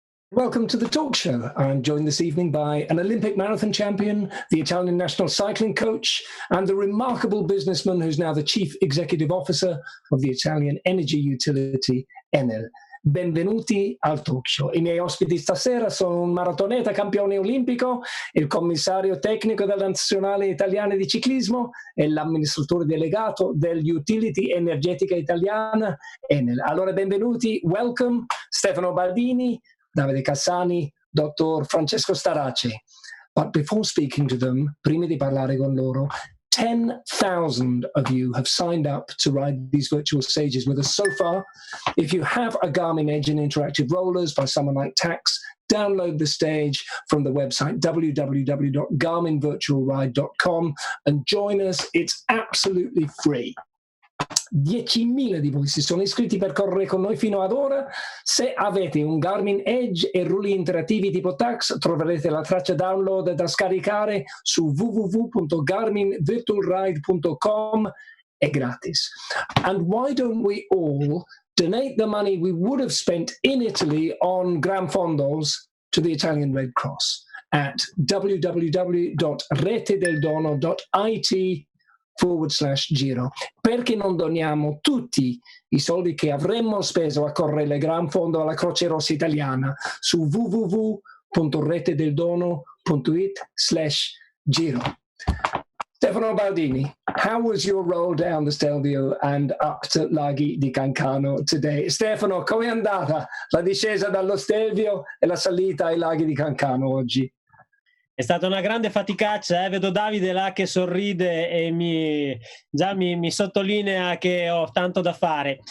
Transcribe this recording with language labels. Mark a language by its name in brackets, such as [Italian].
[English] Welcome to the talk show. I'm joined this evening by an Olympic marathon champion, the Italian national cycling coach, and the remarkable businessman who's now the chief executive officer of the Italian energy utility Enel. [Italian] Benvenuti al talk show. I miei ospiti stasera sono un maratoneta campione olimpico, il commissario tecnico della Nazionale Italiana di Ciclismo e l'amministratore delegato dell'Utility Energetica Italiana Enel. Allora benvenuti, [English] welcome [Italian] Stefano Baldini, Davide Cassani, Dr. [English] Francesco Starace. But before speaking to them, [Italian] prima di parlare con loro, [English] 10,000 of you have signed up to ride these virtual stages with us so far. If you have a Garmin Edge and interactive rollers by someone like Tax, download the stage from the website www.garminvirtualride.com and join us. It's absolutely free. [Italian] 10.000 di voi si sono iscritti per correre con noi fino ad ora. Se avete un Garmin Edge e rulli interattivi tipo Tax, troverete la traccia download da scaricare su www.garminvirtualride.com. È gratis. [English] And why don't we all donate the money we would have spent in Italy on Gran Fondos to the Italian Red Cross at www.retedeldono.it/Giro. [Italian] Perché non doniamo tutti i soldi che avremmo speso a correre il Gran Fondo alla Croce Rossa Italiana su www.retedeldono.it/Giro. [English] Stefano Baldini, how was your roll down the Stelvio and up to Laghi di Cancano today? [Italian] Stefano, come è andata la discesa dallo Stelvio e la salita ai Laghi di Cancano oggi? È stata una grande faticaccia, vedo Davide là che sorride e mi sottolinea che ho tanto da fare.